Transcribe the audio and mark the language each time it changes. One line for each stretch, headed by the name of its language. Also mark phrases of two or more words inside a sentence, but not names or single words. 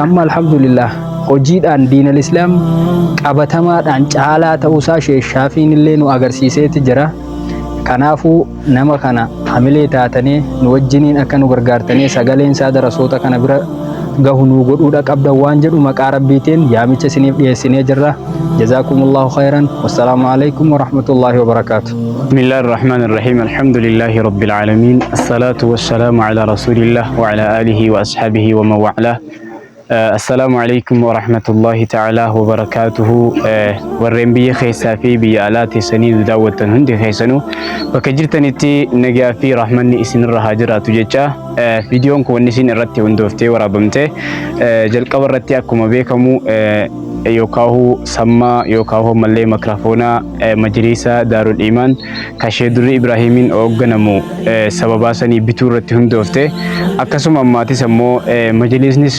Oromo: Amma alhamdulillah hojiidhaan
Arabic: دين الإسلام
Oromo: qabatamaadhaan caalaa ta'uusaa sheeshaafiin illee nu agarsiiseeti jira. Kanaafuu nama kana hamilee taatanii nu wajjiniin akka nu gargaartanii sagaleen isaa darasoota kana bira gahu nu godhuudha qabda waan jedhu maqaa rabbiitiin yaamicha isiniif dhiyeessinee jirra.
Arabic: جزاكم الله خيرا. والسلام عليكم ورحمة الله وبركاته. بسم الله الرحمن الرحيم. الحمد لله رب العالمين. الصلاة والسلام على رسول الله وعلى آله وأصحابه ومن والاه. السلام عليكم ورحمة الله تعالى وبركاته.
Oromo: Warreen biyya keessaa fi biyya alaa teessanii daawwattan hundi keessanuu bakka jirtanitti nagaa fi rahmanni isinirra haa jiraatu jecha viidiyoon kun wanni isin irratti hundooftee waraabamte jalqaba irratti akkuma beekamu yookaan sammaa yookaan mallee mikraafoonaa majlisa Daarul Iimaan kashee durri Ibraahimiin hoogganamu sababa sanii bituu irratti hundoofte akkasuma ammaatis ammoo majlisnis